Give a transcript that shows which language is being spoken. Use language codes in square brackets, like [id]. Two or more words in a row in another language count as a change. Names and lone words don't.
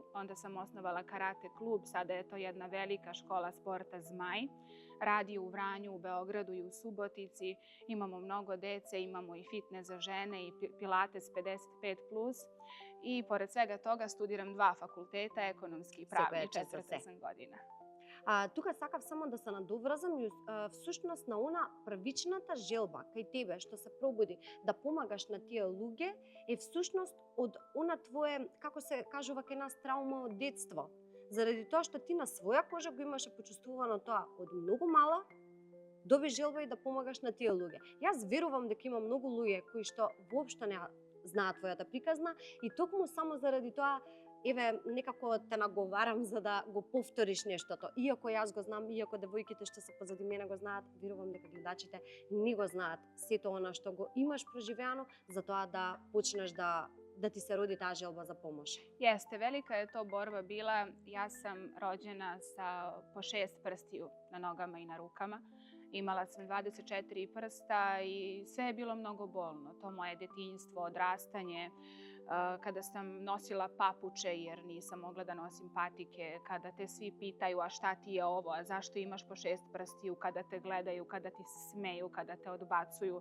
[sr] Onda sam osnovala karate klub, sada je to jedna velika škola sporta Zmaj. Radi u Vranju, u Beogradu i u Subotici. Imamo mnogo dece, imamo i fitness za žene i pilates 55+. I pored svega toga studiram 2 fakulteta, ekonomski i pravni, 40 godina. [mk] Тука сакав само да се надоврзам и всушност на она првичната желба кај тебе што се пробуди да помагаш на тие луѓе е всушност од она твое, како се кажува кај нас, траума од детство. Заради тоа што ти на своја кожа го имаше почувствувано тоа од многу мала, доби желба и да помагаш на тие луѓе. Јас верувам дека има многу луѓе кои што воопшто не знаат твојата приказна и токму само заради тоа еве некако те наговарам за да го повториш нештото. Иако јас го знам, иако девојките што се позади мене го знаат, верувам дека гледачите не го знаат сето она што го имаш преживеано, за тоа да почнеш да [sr] ti se rodi ta želba za pomoć. Jeste, velika je to borba bila. Ja sam rođena sa po 6 prstiju na nogama i na rukama. Imala sam 24 prsta i sve je bilo mnogo bolno. To moje detinjstvo, odrastanje. kada sam nosila papuče jer nisam mogla da nosim patike, kada te svi pitaju a šta ti je ovo, a zašto imaš po 6 prstiju, kada te gledaju, kada ti se smeju, kada te odbacuju.